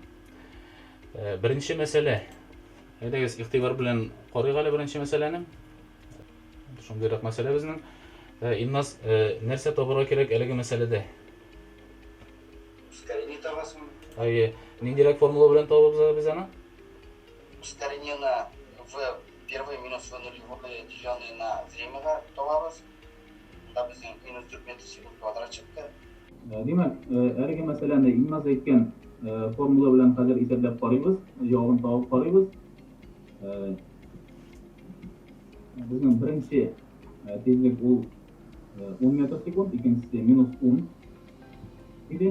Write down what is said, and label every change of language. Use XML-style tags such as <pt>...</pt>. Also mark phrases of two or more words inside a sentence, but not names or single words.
<tt>Беренче мәсьәлә. Әйдәгез, игътибар белән карыйк әле беренче мәсьәләне. Шундыйрак мәсьәлә безнең. Илназ, нәрсә табарга кирәк әлеге мәсьәләдә? Ускорение табасың. Ниндирәк формула белән табабыз без аны?</tt> <ru>Ускорение в первые минус нулевое деление на времяга табабыз.</ru> <tt>Да безнең минус 4 метр секунд квадрат чыкты. Димәк, әлеге мәсьәләне Илназ әйткән формула белән хәзер исәпләп карыйбыз, җавабын табып карыйбыз. Безнең беренче тизлек ул 10 метр секунд, икенчесе минус 10 иде.</tt>